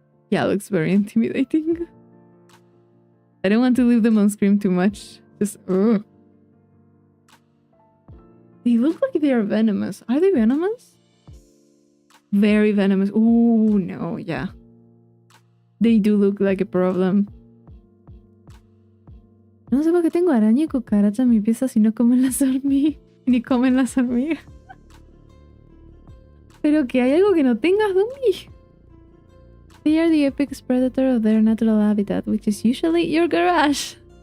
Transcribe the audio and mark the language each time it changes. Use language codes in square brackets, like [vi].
[en] Yeah, it looks very intimidating. I don't want to leave them on screen too much. Just, ugh. They look like they are venomous. Are they venomous? Very venomous. Oh, no, yeah. They do look like a problem. [es] No sé por qué tengo araña y cucaracha en mi pieza si no comen las hormigas. Ni comen las hormigas. Pero que hay algo que no tengas, Dumbi. [en] They are the apex predator of their natural habitat, which is usually your garage.